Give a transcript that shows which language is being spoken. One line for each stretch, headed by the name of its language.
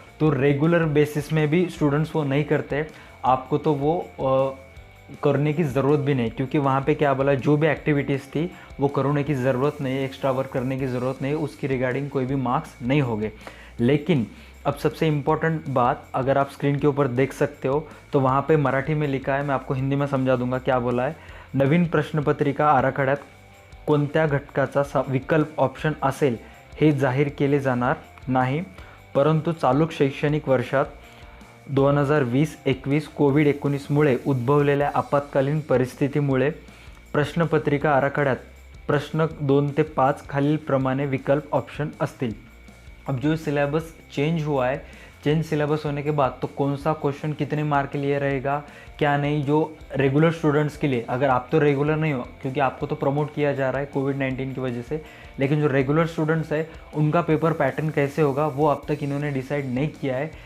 Hindi: तो regular basis में भी स्टूडेंट्स वो नहीं करते, आपको तो वो करने की ज़रूरत भी नहीं, क्योंकि वहाँ पे क्या बोला, जो भी एक्टिविटीज़ थी वो करने की ज़रूरत नहीं है, एक्स्ट्रा वर्क करने की ज़रूरत नहीं है, उसकी रिगार्डिंग कोई भी मार्क्स नहीं होंगे। लेकिन अब सबसे इम्पॉर्टेंट बात, अगर आप स्क्रीन के ऊपर देख सकते हो तो वहाँ पे मराठी में लिखा है, मैं आपको हिंदी में समझा दूंगा क्या बोला है।
Marathi: नवीन प्रश्नपत्रिका आराखड्यात कोणत्या घटकाचा विकल्प ऑप्शन असेल हे जाहीर केले जाणार नाही, परंतु चालू शैक्षणिक वर्षात 2020-21 कोविड-19मुळे उद्भवलेल्या आपत्कालीन परिस्थितीमुळे प्रश्नपत्रिका आराखड्यात प्रश्न 2 ते 5 खालीलप्रमाणे विकल्प ऑप्शन असतील।
Hindi: अब जो सिलेबस चेंज हुआ है, चेंज सिलेबस होने के बाद तो कौन सा क्वेश्चन कितने मार्क के लिए रहेगा क्या नहीं, जो रेगुलर स्टूडेंट्स के लिए, अगर आप तो रेगुलर नहीं हो क्योंकि आपको तो प्रमोट किया जा रहा है कोविड-19 की वजह से, लेकिन जो रेगुलर स्टूडेंट्स है उनका पेपर पैटर्न कैसे होगा वो अब तक इन्होंने डिसाइड नहीं किया है।